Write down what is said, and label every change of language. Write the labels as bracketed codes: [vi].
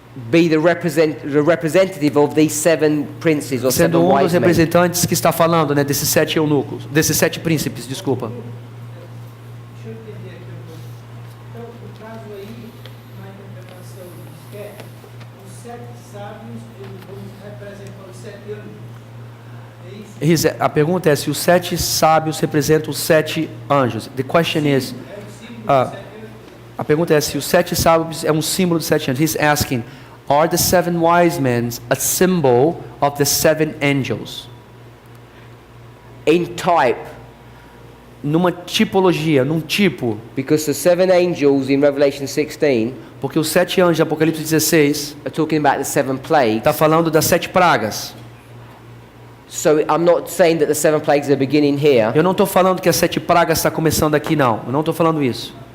[en] be the representative of these 7 princes or 7 [pt] Sendo um dos [en] wise men. [pt] representantes que está falando, né, desses 7 eunucos, desses 7 príncipes, desculpa. Deixa eu entender aqui um pouco. Então, o caso aí, na interpretação diz que os 7 sábios, eles vão representar os 7 anjos. É isso? A pergunta é se os 7 sábios representam os 7 anjos. [en] The question is, [pt] É o símbolo Ah. dos 7 anjos. a pergunta é se os 7 sábios é um símbolo dos 7 anjos. [en] He's asking, are the 7 wise men a symbol of the 7 angels? In type, [pt] Numa tipologia, num tipo, [en] because the 7 angels in Revelation 16 [pt] porque os 7 anjos de Apocalipse 16 [en] are talking about the 7 plagues. [pt] está falando das 7 pragas. [en] So I'm not saying that the 7 plagues are beginning here. [pt] Eu não estou falando que as 7 pragas está começando aqui, não. Eu não estou falando isso.